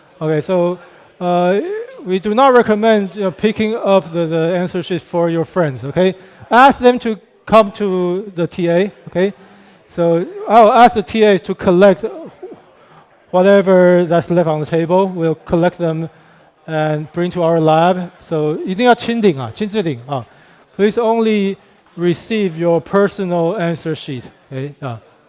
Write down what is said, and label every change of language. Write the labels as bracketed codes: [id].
[en] OK，so we do not recommend picking up the answer sheet for your friends. OK, ask them to come to the TA. OK, so I'll ask the TA to collect whatever that's left on the table. We'll collect them and bring to our lab. So [zh] 一定要亲领啊，亲自领啊。 [en] Please only receive your personal answer sheet. Okay,